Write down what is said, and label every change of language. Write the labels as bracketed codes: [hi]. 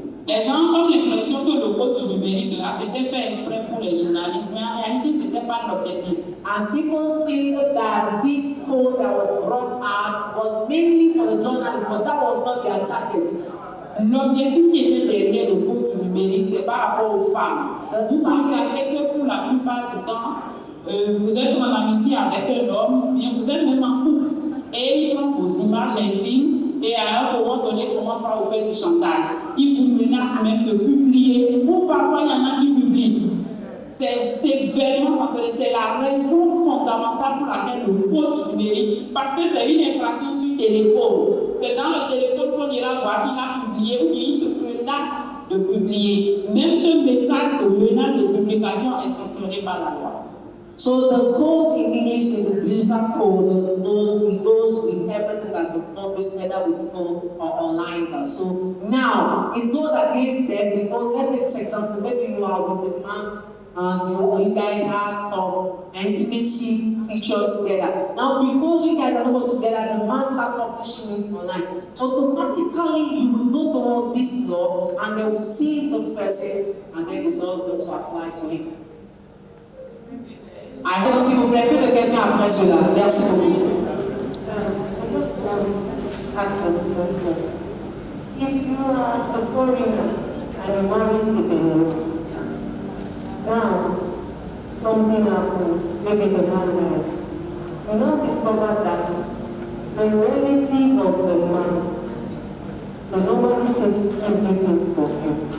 [fr] Les gens ont l'impression que le code du numérique là, c'était fait exprès pour les journalistes, mais en réalité, c'était pas l'objectif. [en] And people think that this code that was brought out was mainly for the journalists, but that was not their target. [fr] L'objectif qui était derrière le code du numérique, c'est par rapport aux femmes. Vous constatez que pour la plupart du temps, vous êtes en amitié avec un homme, bien vous êtes même en couple, et il prend vos images intimes, et à un moment donné, commence par vous faire du chantage. Il vous menace même de publier, ou parfois il y en a qui publient. C'est sévèrement sanctionné. C'est la raison fondamentale pour laquelle le code du numérique, parce que c'est une infraction sur téléphone. C'est dans le téléphone qu'on ira voir qu'il a publié ou qu'il te menace de publier. Même ce message de menace de publication est sanctionné par la loi. [en] So the code in English is the digital code. It goes with everything that's been published, whether with phone or online. So now it goes against them because let's take this example. Maybe you are with a man and you guys have some intimacy pictures together. Now because you guys are not together, the man start publishing it online. So automatically you will go towards this law and they will seize the person and then the law is going to apply to him. [fr] Alors, s'il vous plaît, plus de questions après cela. Merci beaucoup. [en] I just want to ask us question. If you are a foreigner and you're married to Benin, now something happens, maybe the man dies. You now discover that the relative of the man, they normally take everything from him.